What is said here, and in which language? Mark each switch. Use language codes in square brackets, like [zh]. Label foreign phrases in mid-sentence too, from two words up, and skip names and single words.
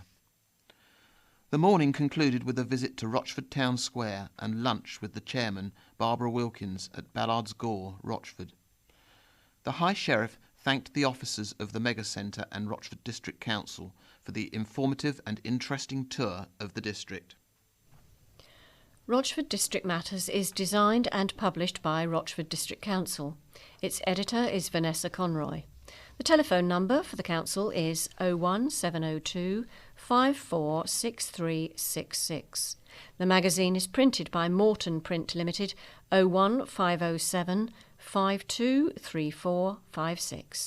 [en] The morning concluded with a visit to Rochford Town Square and lunch with the chairman, Barbara Wilkins, at Ballards Gore, Rochford. The High Sheriff thanked the officers of the Mega Centre and Rochford District Council for the informative and interesting tour of the district. Rochford District Matters is designed and published by Rochford District Council. Its editor is Vanessa Conroy. The telephone number for the council is 01702 546366. The magazine is printed by Morton Print Limited, 01507 523456.